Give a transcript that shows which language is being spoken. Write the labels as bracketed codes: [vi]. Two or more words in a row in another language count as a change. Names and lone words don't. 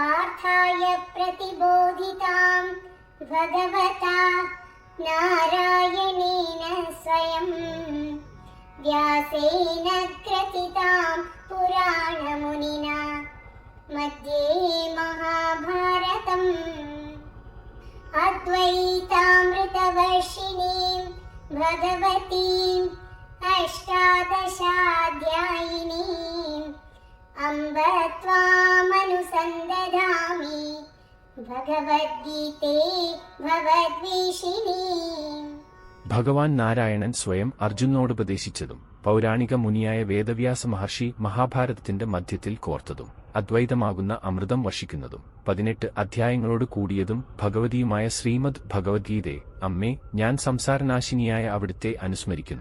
[sa] पार्थाय प्रतिबोधितां भगवता नारायणेन स्वयं व्यासेन ग्रथितां पुराणमुनिना मध्ये महाभारतम् अद्वैतामृतवर्षिणीं भगवतीम् अष्टादशाध्यायिनीम् अम्ब त्वामनुसन्दधामि ഭഗവദ്ഗീതേ ഭവദ്വേഷിണീ. [ml] ഭഗവാൻ നാരായണൻ സ്വയം അർജുനോടുപദേശിച്ചതും പൗരാണിക മുനിയായ വേദവ്യാസ മഹർഷി മഹാഭാരതത്തിന്റെ മധ്യത്തിൽ കോർത്തതും അദ്വൈതമാകുന്ന അമൃതം വർഷിക്കുന്നതും 18 അധ്യായങ്ങളോട് കൂടിയതും ഭഗവതിയുമായ ശ്രീമദ് ഭഗവദ്ഗീതേ, അമ്മേ, ഞാൻ സംസാരനാശിനിയായ അവിടുത്തെ അനുസ്മരിക്കുന്നു.